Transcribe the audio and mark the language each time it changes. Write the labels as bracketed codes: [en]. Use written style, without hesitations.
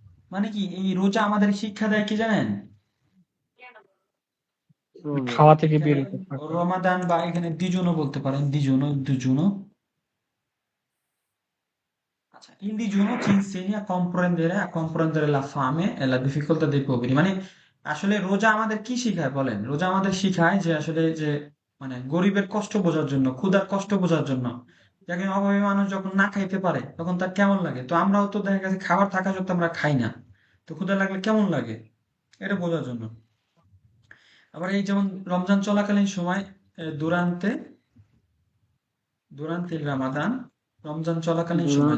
[bn] মানে কি এই রোজা আমাদের শিক্ষা দেয় কি জানেন? খাওয়া থেকে এখানে বিরত থাকা। রমাদান বা এখানে দিজুনও বলতে পারেন, দিজুনো। [it] আচ্ছা, il digiuno ci insegna a comprendere la fame e la difficoltà dei poveri। [bn] মানে আসলে রোজা আমাদের কি শিখায় বলেন? রোজা আমাদের শিখায় যে আসলে যে মানে গরিবের কষ্ট বোঝার জন্য, ক্ষুধার কষ্ট বোঝার জন্য। একজন অভাবী মানুষ যখন না খাইতে পারে তখন তার কেমন লাগে? তো আমরাও তো দেখা গেছে খাবার থাকা সত্ত্বেও আমরা খাই না। তো ক্ষুধা লাগলে কেমন লাগে? এটা বোঝার জন্য। আবার এই যেমন রমজান চলাকালীন সময় [it] durante durante il Ramadan, [bn] Ramzan চলাকালীন সময়